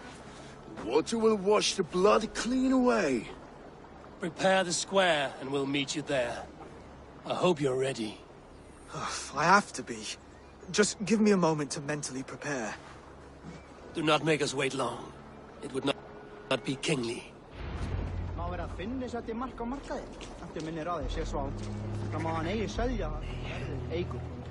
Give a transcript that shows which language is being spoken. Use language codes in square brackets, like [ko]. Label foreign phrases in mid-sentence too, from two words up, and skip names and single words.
[en] The water will wash the blood clean away. Prepare the square, and we'll meet you there. I hope you're ready. I have to be. Just give me a moment to mentally prepare. Do not make us wait long. It would not be kingly. [is] Má vera að finna sér til mark á markaði. Eftir minni ráði sé svo á. Það má hann eigi selja eigur.